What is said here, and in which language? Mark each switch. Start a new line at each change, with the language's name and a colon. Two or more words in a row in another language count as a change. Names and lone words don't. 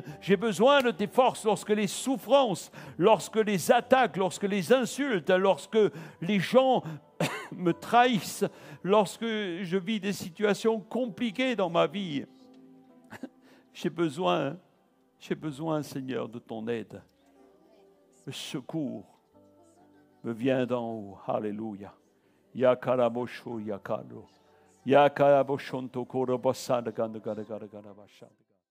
French: J'ai besoin de tes forces lorsque les souffrances, lorsque les attaques, lorsque les insultes, lorsque les gens me trahissent, lorsque je vis des situations compliquées dans ma vie. J'ai besoin, Seigneur, de ton aide. Le secours me vient d'en haut. Alléluia. Yakarabosho yakado. Yakaraboshonto korobasada ganda gada gada gada bashada.